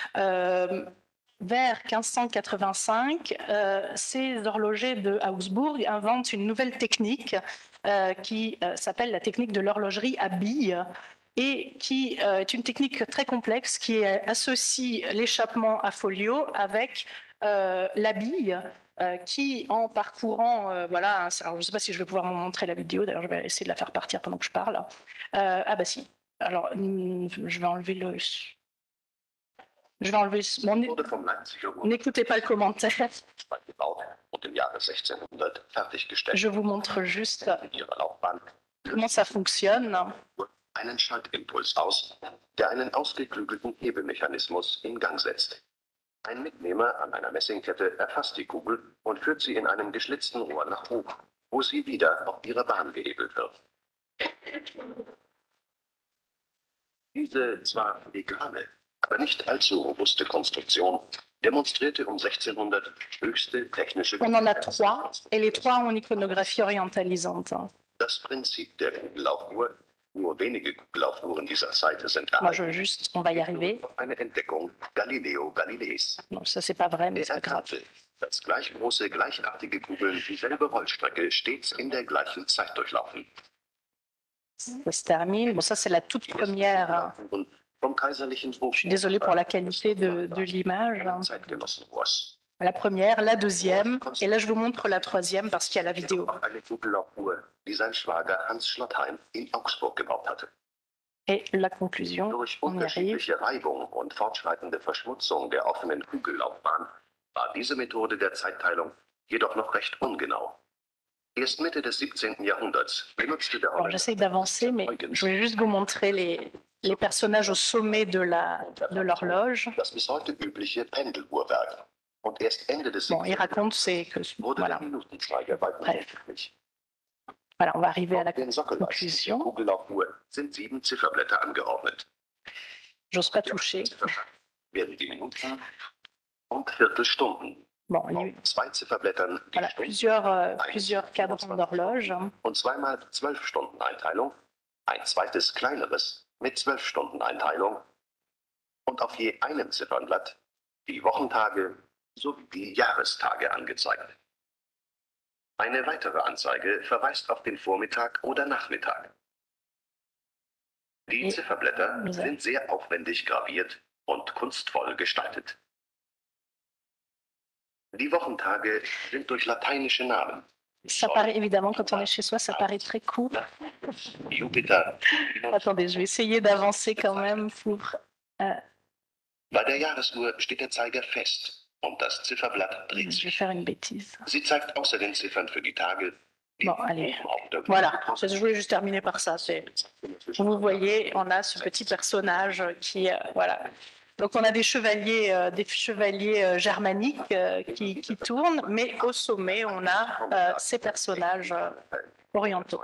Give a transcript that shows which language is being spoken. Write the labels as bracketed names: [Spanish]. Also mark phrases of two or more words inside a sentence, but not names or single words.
[French] vers 1585, ces horlogers de Augsbourg inventent une nouvelle technique qui s'appelle la technique de l'horlogerie à billes, et qui est une technique très complexe qui associe l'échappement à folio avec la bille qui, en parcourant, voilà, alors je ne sais pas si je vais pouvoir vous montrer la vidéo, d'ailleurs je vais essayer de la faire partir pendant que je parle. Ah bah si, alors je vais enlever le... Je vais enlever... N'écoutez pas le commentaire. [German] Und im Jahre 1600 fertiggestellt. [French] Je vous montre juste comment ça fonctionne. [German] Einen Schaltimpuls aus, der einen ausgeklügelten Hebemechanismus in Gang setzt. Ein Mitnehmer an einer Messingkette erfasst die Kugel und führt sie in einem geschlitzten Rohr nach oben, wo sie wieder auf ihre Bahn gehebelt wird. Diese zwar legale, aber nicht allzu robuste Konstruktion démonstrierte um 1600 höchste technische... [French] On en a 3, et les 3 ont une iconographie orientalisante. [German] Das Prinzip der Kugellaufuhr, nur wenige Kugellaufuhren dieser Zeit sind [French] Moi, on va y arriver. [German] Eine Entdeckung Galileo Galileis. [French] Non, ça c'est pas vrai, mais c'est [German] Er [French] pas grave. [German] erkannte, dass gleich große, gleichartige Kugeln dieselbe Rollstrecke stets in der gleichen Zeit durchlaufen. [French] Ça se termine. Bon, ça c'est la toute première. [German] Vom kaiserlichen [French] Je suis désolée pour la qualité de l'image. [German] Zeitgenossenrohrs. [French] La première, la deuxième, et là je vous montre la troisième parce qu'il y a la vidéo. [German] Eine Kugellaufuhr, die sein Schwager Hans Schlotheim in Augsburg gebaut hatte. [French] Et la conclusion, [German] Durch [French] on y arrive. [German] unterschiedliche Reibung und fortschreitende Verschmutzung der offenen Kugellaufbahn war diese Methode der Zeitteilung jedoch noch recht ungenau. Erst Mitte des 17. Jahrhunderts benutzte der [French] Alors j'essaie d'avancer, mais je vais juste vous montrer les personnages au sommet de l'horloge. [German] das bis heute übliche Pendeluhrwerk. Und erst Ende des [French] Bon, il [German] 17. [French] raconte, c'est que... [German] wurde [French] Voilà. [German] der Minutenzeiger bei [French] Bref. [German] üblich. [French] Voilà, on va arriver à la [German] Auf den Sockelleisten der [French] conclusion. [German] Kugellaufuhr sind 7 Zifferblätter angeordnet. [French] J'ose pas toucher. [German] Zifferblatt werden die Minuten und Viertelstunden. [French] Bon, il y a eu [German] Auf 2 Zifferblättern die [French] voilà, [German] Stunden [French] plusieurs cadrans d'horloge. [German] und zweimal 12-Stunden-Einteilung, ein zweites kleineres mit 12-Stunden-Einteilung und auf je einem Ziffernblatt die Wochentage sowie die Jahrestage angezeigt. Eine weitere Anzeige verweist auf den Vormittag oder Nachmittag. Die Zifferblätter sind sehr aufwendig graviert und kunstvoll gestaltet. Die Wochentage sind durch lateinische Namen. [French] Ça paraît, évidemment, quand on est chez soi, ça paraît très court. [German] Jupiter. [French] Attendez, je vais essayer d'avancer quand même pour... [German] Bei der Jahresuhr steht der Zeiger fest und das Zifferblatt dreht [French] Je vais [German] sich. [French] faire une bêtise. [German] Sie zeigt außer den Ziffern für die Tage die [French] Bon, allez. [German] oben auf der [French] Voilà, je voulais juste terminer par ça. Vous voyez, on a ce petit personnage qui... voilà. Donc on a des chevaliers germaniques qui tournent, mais au sommet, on a ces personnages orientaux.